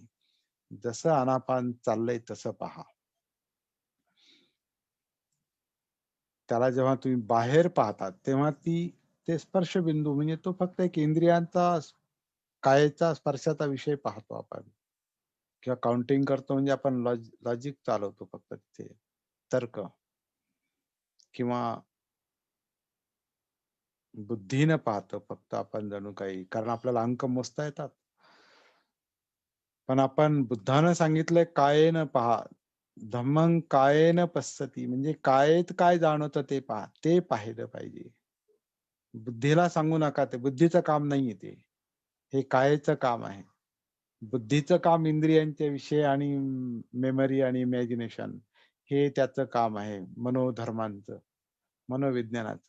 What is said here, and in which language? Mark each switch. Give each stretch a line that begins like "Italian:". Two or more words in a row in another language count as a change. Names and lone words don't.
Marathi: जसं आनापान चाललंय तसं पहा. त्याला जेव्हा तुम्ही बाहेर पाहता, तेव्हा ते स्पर्शबिंदू म्हणजे तो फक्त एक इंद्रियांचा कायेचा स्पर्शाचा विषय पाहतो आपण किंवा काउंटिंग करतो म्हणजे आपण लॉजिक चालवतो फक्त तिथे. तर्क किंवा बुद्धीनं पाहतो फक्त आपण जणू काही. कारण आपल्याला अंक मोजता येतात. पण आपण बुद्धानं सांगितलंय कायेनं पहा.
Pali: धम्मं कायेन पश्यति
Marathi: म्हणजे कायेत काय जाणवतं ते पहा. ते पाहिलं पाहिजे. बुद्धीला सांगू नका ते बुद्धीचं काम नाहीये ते. हे कायेचं काम आहे. बुद्धीचं काम इंद्रियांचे विषय आणि मेमरी आणि इमॅजिनेशन हे त्याचं काम आहे मनोधर्मांचं, मनोविज्ञानाचं.